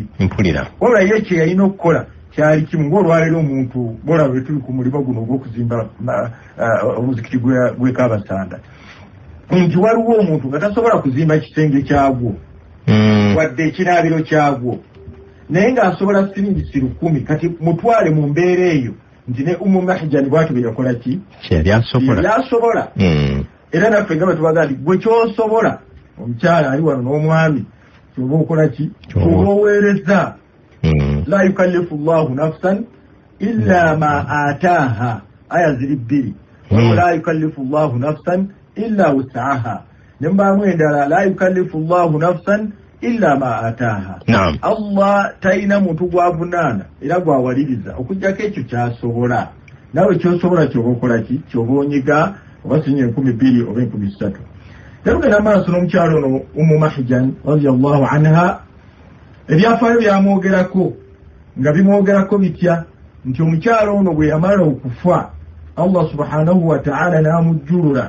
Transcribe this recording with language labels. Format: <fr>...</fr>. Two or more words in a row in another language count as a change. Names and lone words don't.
<lg>Wabula ye kye yalina okukola kyali kimu, ng'olwaleero omuntu bolaba bwe tuli ku mulimo guno ogw'okuzimba omuzikiti gw'e Kabasanda, nti waliwo omuntu nga tasobola kuzimba kisenge kyagwo wadde ekiraabiro kyagwo, naye ng'asobola siringisi 1000. Kati mutwale mu mbeera eyo nti ne Mahjan bwatu bwe yakola ki, yasobola. Era naffe nga batubaga nti gwe kyosobola, omukyala ali wano n'omwami, kyoba okola ki, kyoba oweereza.</lg> <ar>لا يكلف الله نفسا إلا ما آتاها,</ar> <lg>aya ziri 2.</lg> <ar>لا يكلف الله نفسا إلا وسعها,</ar> <lg>ne mbaamu endala</lg> <ar>لا يكلف الله نفسا إلا ما آتاها.</ar> <lg>Allah talina muntu gwavunaana era gwawaliriza okujjako ekyo kyasobola. Nawe kyosobola kyoba okola ki, kyoba onyiga oba sinye 2,000 oba 3,000. Tugenda maaso n'omukyalo ono Mahjan</lg> <ar>رضي الله عنها,</ar> <lg>ebyafaayo byamwogerako nga bimwogerako bitya nti omukyalo ono bwe yamala okufa Allah</lg> <ar>سبحانه وتعالى</ar> <lg>n'amujjulula.</lg>